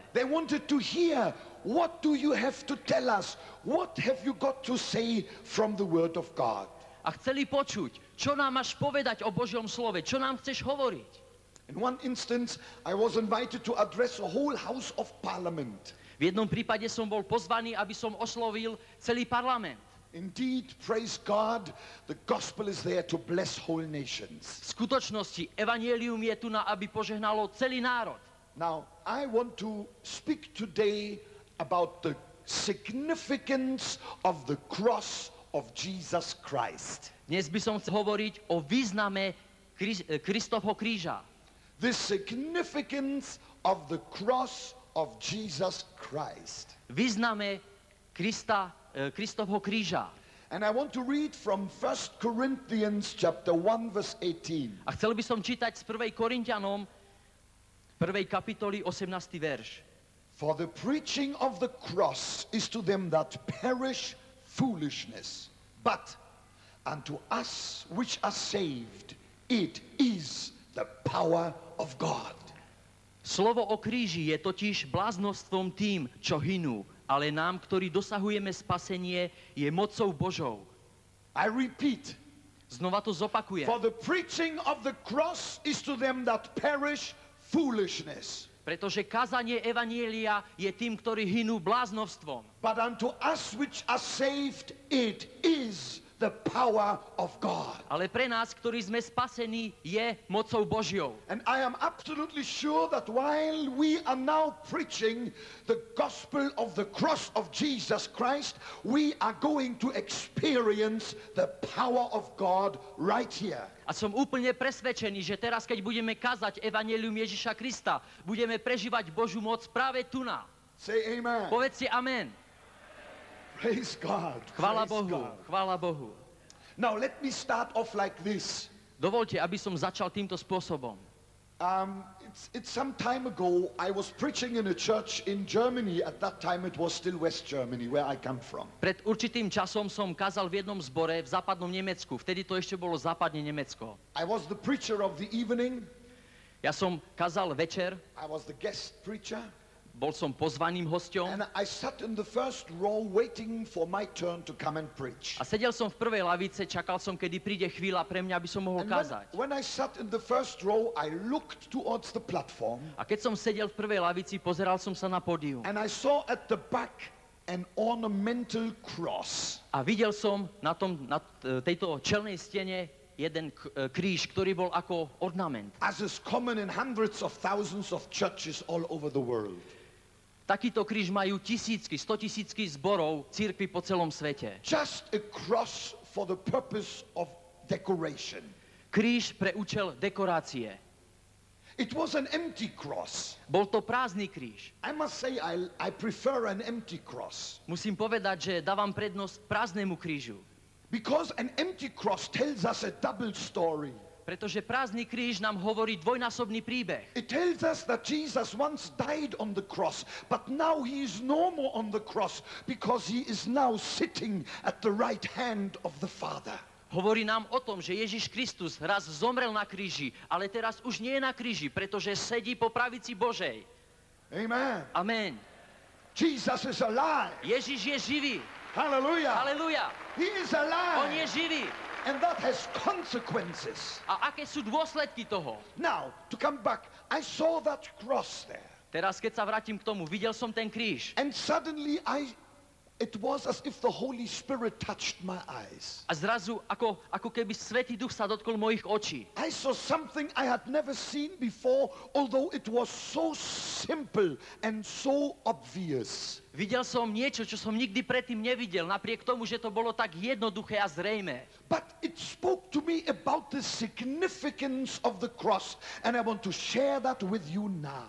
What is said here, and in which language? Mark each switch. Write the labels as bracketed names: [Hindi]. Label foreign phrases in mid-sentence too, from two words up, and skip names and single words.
[English] They wanted to hear, what do you have to tell us? What have you got to say from the word of God? [Slovak] A chceli počuť, čo nám máš povedať o Božom slove, čo nám chceš hovoriť. [English] In one instance, I was invited to address a whole House of Parliament. [Slovak] V jednom prípade som bol pozvaný, aby som oslovil celý parlament. [English] Indeed, praise God, the gospel is there to bless whole nations. [Slovak] V skutočnosti evanjelium je tu na, aby požehnalo celý národ. [English] Now, I want to speak today about the significance of the cross of Jesus Christ. [Slovak] Dnes by som chcel hovoriť o význame Kristovho kríža. [English] The significance of the cross of Jesus Christ. [Slovak] Význame Kristovho kríža. [English] And I want to read from 1 Corinthians chapter 1 verse 18. [Slovak] A chcel by som čítať z 1. Korinťanom 1. kapitoly 18. verš. [English] For the preaching of the cross is to them that perish foolishness, but unto us which are saved it is the power of God. [Slovak] Slovo o kríži je totiž bláznostvom tým, čo hynú, ale nám, ktorí dosahujeme spasenie, je mocou Božou. [English] I repeat. [Slovak] Znova to zopakujem. [English] For the preaching of the cross is to them that perish foolishness. [Slovak] Pretože kázanie evanjelia je tým, ktorí hynú bláznovstvom. [English] But unto us which are saved it is the power of God. [Slovak] Ale pre nás, ktorí sme spasení, je mocou Božou. [English] And I am absolutely sure that while we are now preaching the gospel of the cross of Jesus Christ, we are going to experience the power of God right here. [Slovak] A som úplne presvedčený, že teraz, keď budeme kázať evanjelium Ježiša Krista, budeme prežívať Božiu moc práve tu na. [English] Say amen. [Slovak] Povedz si amen. [English] Praise God. [Slovak] Chvála [English] Praise [Slovak] Bohu, [English] God. [Slovak] chvála Bohu. [English] Now let me start off like this. [Slovak] Dovolte, aby som začal týmto spôsobom. [English] It's some time ago, I was preaching in a church in Germany. At that time it was still West Germany, where I come from. [Slovak] Pred určitým časom som kázal v jednom zbore v západnom Nemecku. Vtedy to ešte bolo západne Nemecko. [English] I was the preacher of the evening. [Slovak] Ja som kázal večer, [English] I was the guest preacher. [Slovak] bol som pozvaným hosťom [English] And I sat in the first row waiting for my turn to come and preach. [Slovak] a sedel som v prvej lavice, čakal som, kedy príde chvíľa pre mňa, aby som mohol [English] And [Slovak] kázať. [English] when I sat in the first row, I looked towards the platform [Slovak] A keď som sedel v prvej lavici, pozeral som sa na pódium. [English] and I saw at the back an ornamental cross. [Slovak] A videl som na tejto čelnej stene jeden kríž, ktorý bol ako ornament. [English] As is common in hundreds of thousands of churches all over the world. [Slovak] Takýto kríž majú tisícky, 100 000 zborov, cirkvi po celom svete. [English] Just a cross for the purpose of decoration. [Slovak] Kríž pre účel dekorácie. [English] It was an empty cross. [Slovak] Bol to prázdny kríž. [English] I must say I prefer an empty cross. [Slovak] Musím povedať, že dávam prednosť prázdnemu krížu. [English] Because an empty cross tells us a double story. [Slovak] Pretože prázdny kríž nám hovorí dvojnásobný príbeh. [English] It tells us that Jesus once died on the cross, but now he is no more on the cross because he is now sitting at the right hand of the Father. [Slovak] Hovorí nám o tom, že Ježiš Kristus raz zomrel na kríži, ale teraz už nie je na kríži, pretože sedí po pravici Božej. [English] Amen. [Slovak] Amen. [English] Jesus is alive. [Slovak] Ježiš je živý. [English] Hallelujah. [Slovak] Halelujá. [English] He is [Slovak] On [English] alive. [Slovak] je živý. [English] And that has consequences. [Slovak] A aké sú dôsledky toho? [English] Now, to come back, I saw that cross there. [Slovak] Teraz, keď sa vrátim k tomu, videl som ten kríž. [English] And suddenly it was as if the Holy Spirit touched my eyes. [Slovak] A zrazu, ako keby Svätý Duch sa dotkol mojich očí. [English] I saw something I had never seen before, although it was so simple and so obvious. [Slovak] Videl som niečo, čo som nikdy predtým nevidel, napriek tomu, že to bolo tak jednoduché a zrejmé. [English] But it spoke to me about the significance of the cross, and I want to share that with you now.